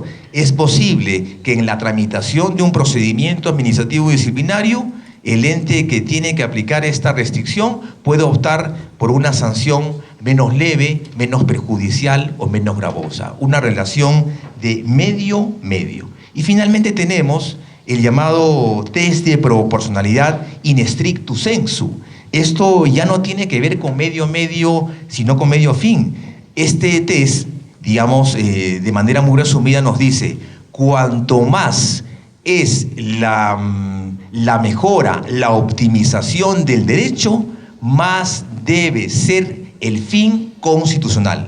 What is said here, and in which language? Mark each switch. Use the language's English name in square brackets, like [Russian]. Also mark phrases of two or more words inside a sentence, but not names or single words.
[Spanish] Es posible que en la tramitación de un procedimiento administrativo disciplinario, el ente que tiene que aplicar esta restricción puede optar por una sanción menos leve, menos perjudicial o menos gravosa. Una relación de medio-medio. Y finalmente tenemos el llamado test de proporcionalidad [Latin] in stricto sensu. [Spanish] Esto ya no tiene que ver con medio, sino con medio fin. Este test, digamos, de manera muy resumida nos dice, cuanto más es la mejora, la optimización del derecho, más debe ser el fin constitucional.